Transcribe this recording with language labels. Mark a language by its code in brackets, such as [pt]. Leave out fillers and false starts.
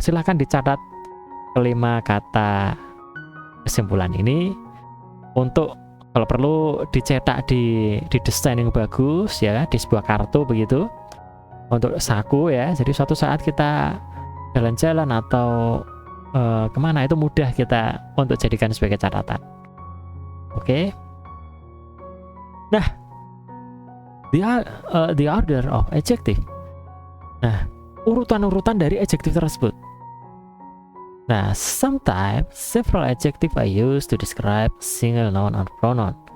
[id] Silahkan dicatat kelima kata kesimpulan ini untuk kalau perlu dicetak di desain yang bagus ya, di sebuah kartu begitu untuk saku ya. Jadi suatu saat kita jalan-jalan atau kemana itu mudah kita untuk jadikan sebagai catatan. Oke. [en] Nah, the order of adjective. [id] Nah, urutan-urutan dari adjektif tersebut. [en] Nah, sometimes several adjective are used to describe single noun or pronoun.